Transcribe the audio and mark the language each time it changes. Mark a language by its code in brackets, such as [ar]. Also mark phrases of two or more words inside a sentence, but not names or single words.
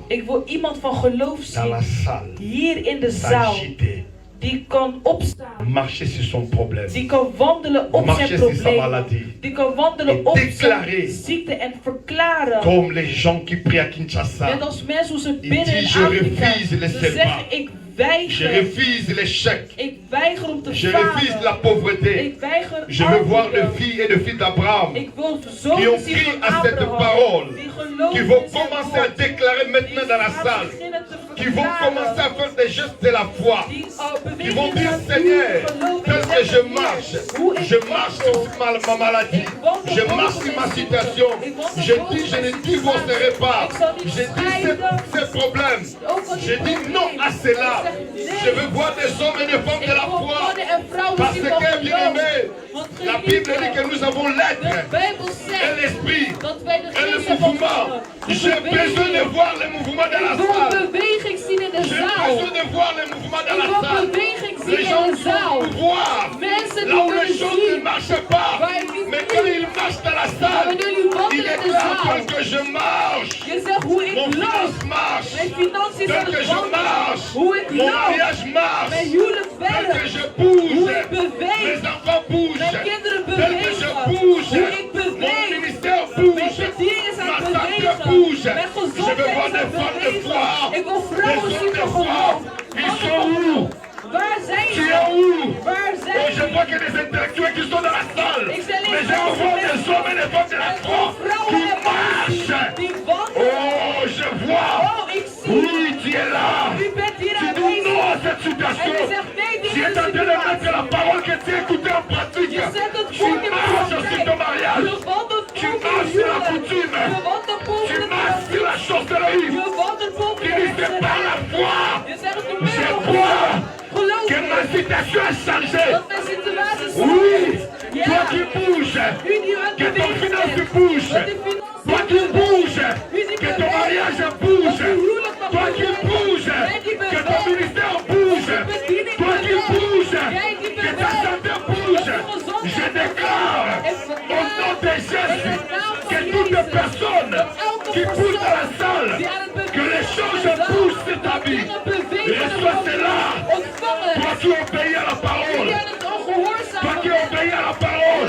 [nl] Ik wil iemand van geloof [fr] dans la [nl] zien, [fr] salle [nl] hier in de zaal, [fr] s'agiter, [nl] die kan opstaan. [fr] marcher sur son problème. [nl] Die kan wandelen op [fr] Marcher [nl] zijn [fr] sur sa [nl] problemen. [fr] maladie. [nl] Die kan wandelen [fr] Et [nl] op [fr] déclarer. [nl] zijn ziekte en verklaren. [fr] Comme les gens qui prient à Kinshasa. [nl] Net als mensen hoe ze [fr] Il [nl] binnen in [fr] dit, je [nl] Afrika. [fr] refuse les [nl] Ze [fr] serpents. [nl] zeggen, ik [fr] Je [nl] weiger. [fr] refuse l'échec. [nl] Ik weiger om te [fr] Je refuse la [nl] falen. [fr] pauvreté. [nl] Ik weiger [fr] Je veux voir de [nl] armoede. [fr] filles et de fils d'Abraham [nl] Ik wil [fr] qui [nl] zonen [fr] ont [nl] zien [fr] pris [nl] van [fr] à cette [nl] Abraham. [fr] parole, [nl] Die geloven [fr] qui vont [nl] in zijn [fr] commencer à [nl] woord. [fr] déclarer maintenant dans la [nl] Die [fr] salle, [nl] beginnen te [fr] qui vont [nl] verklaren. [fr] commencer à faire des gestes de la foi, [nl] Die [fr] qui vont [nl] bewegingen [fr] dire [nl] gaan doen, [fr] Seigneur, [nl] geloven [fr] tel [nl] en [fr] que je [nl] zeggen, [fr] marche, [nl] hoe ik [fr] je marche [nl] wandel. [fr] sur ma maladie, [nl] Ik wandel [fr] je [nl] boven [fr] marche sur ma [nl] mijn [fr] situation, [nl] ziekte. Ik wandel [fr] je [nl] boven [fr] dis je ne [nl] mijn [fr] divorcerai [nl] situatie. [fr] pas, [nl] Ik zal niet [fr] je dis [nl] scheiden. [fr] ces problèmes, [nl] Ook al die [fr] je dis non à [nl] problemen. [fr] cela, [nl] Ik zeg nee. [fr] je veux voir des hommes et des femmes [nl] Ik [fr] de la [nl] wil [fr] foi, [nl] mannen en vrouwen [fr] parce [nl] die [fr] que [nl] van [fr] bien [nl] geloof. [fr] aimé, [nl] Want [fr] la Bible dit que [nl] geliefde, [fr] nous avons [nl] de [fr] l'être [nl] Bijbel [fr] et [nl] zegt [fr] l'esprit [nl] dat wij de [fr] et le [nl] geest hebben [fr] mouvement. [nl] ontvangen. [fr] J'ai besoin de voir les mouvements dans la [nl] Ik wil [fr] salle. [nl] beweging zien in de [fr] J'ai [nl] zaal. [fr] besoin de voir les mouvements dans [nl] Ik [fr] la [nl] wil [fr] salle. [nl] beweging [fr] Les [nl] zien [fr] gens [nl] in de [fr] qui [nl] zaal. [fr] vont voir [nl] Mensen [fr] là [nl] die [fr] où les [nl] willen [fr] choses ne [nl] zien. [fr] marchent pas. [nl] Waar je niet [fr] Mais [nl] ziet. [fr] quand ils marchent dans la salle, [nl] Wanneer jullie [fr] ils [nl] wandelen in de [fr] déclarent [nl] zaal. [fr] tel que je marche. [nl] Je zegt hoe ik [fr] Mon [nl] loop. [fr] finance marche. [nl] Mijn financiën [fr] Tel [nl] aan [fr] que [nl] het [fr] je [nl] wandelen. [fr] marche. [nl] Hoe ik [fr] Mon [nl] loop. [fr] mariage marche. [nl] Mijn huwelijk [fr] Tel que [nl] werkt. [fr] je bouge. [nl] Hoe ik beweeg. [fr] Mes enfants bougent. [nl] Mijn kinderen [fr] Tel que je [nl] bewegen. [fr] bouge. [nl] Hoe ik [fr] Mon [nl] beweeg. [fr] ministère [nl] Mijn [fr] bouge. [nl] bediening is aan [fr] Ma [nl] het [fr] santé [nl] bewegen. [fr] bouge. [nl] Mijn [fr] Je veux [nl] gezondheid [fr] voir [nl] is [fr] des [nl] aan het [fr] femmes de foi. [nl] bewegen. Ik wil [fr] Des [nl] vrouwen zien [fr] hommes de [nl] van [fr] foi. [nl] geloof. [fr] Ils sont où? [nl] Waar zijn [fr] Tu [nl] ze? [fr] es où? [nl] Waar [fr] Oh, [nl] zijn [fr] je [nl] ze? [fr] vois que des intellectuels qui sont dans la salle. [nl] Ik zie alleen [fr] Mais je veux voir des hommes et des femmes de la foi qui marchent. [nl] Die wandelen. [fr] Oh, je vois. [nl] Oh, ik zie. [fr] Oui, tu es là. [nl] U bent hier [fr] Tu dis [nl] aanwezig. [fr] non à cette [nl] En [fr] situation. [nl] je zegt nee [fr] Tu [nl] tegen [fr] es en [nl] de [fr] train de mettre [nl] situatie. [fr] la parole que tu as écoutée en pratique. [nl] Je zet het [fr] Tu [nl] woord in de [fr] marches sur [nl] praktijk. [fr] ton mariage. [nl] Je wandelt [fr] Tu [nl] boven [fr] marches [nl] je [fr] sur la [nl] huwelijk. [fr] coutume. [nl] Je wandelt [fr] Tu [nl] boven de [fr] marches sur la [nl] traditie. [fr] sorcellerie. [nl] Je wandelt boven [fr] Tu [nl] de [fr] dis c'est par la foi. [nl] Je zegt het door [fr] Je [nl] middel van [fr] crois [nl] geloof. [fr] que ma situation a changé. [nl] Dat mijn situatie [fr] Oui, [nl] Ja. [fr] toi qui bouges, [nl] U die aan [fr] que [nl] het [fr] ton [nl] bewegen [fr] finance [nl] bent. [fr] bouge. [nl] Dat die financiën [fr] Toi qui bouges, [nl] U die [fr] que ton [nl] beweegt. [fr] mariage bouge. [nl] Dat uw huwelijk mag [fr] Toi qui [nl] bewegen. [fr] bouges, [nl] Jij die [fr] que ton [nl] beweegt. [fr] ministère bouge. [nl] Dat uw bediening [fr] Toi qui [nl] beweegt. [fr] bouges, [nl] Jij die [fr] que ta [nl] beweegt. [fr] santé bouge. [nl] Dat uw gezondheid [fr] Je déclare [nl] beweegt. [fr] au nom de Jésus que toute personne qui pousse dans la salle, que les choses bougent sur ta vie. Reçois cela. Toi qui obéis à la parole. Toi qui obéis à la parole.